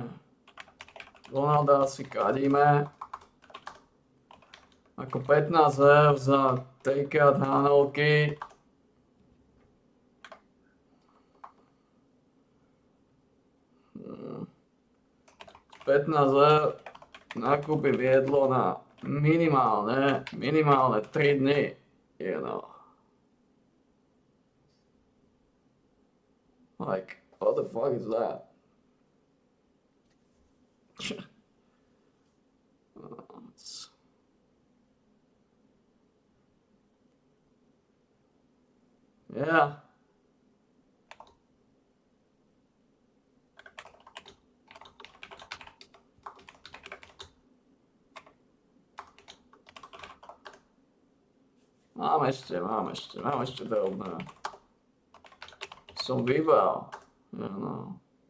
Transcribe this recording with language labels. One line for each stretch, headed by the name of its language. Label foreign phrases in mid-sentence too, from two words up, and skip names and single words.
Slovak: Donalda si kádíme. Ako 15 eur za take-out hranolky. Hmm. 15 eur nakúpim jedlo na minimálne 3 dny.
English: You know. Like, what the fuck is that? Yeah.
Slovak: Mám ešte drobné. Som vybral. No.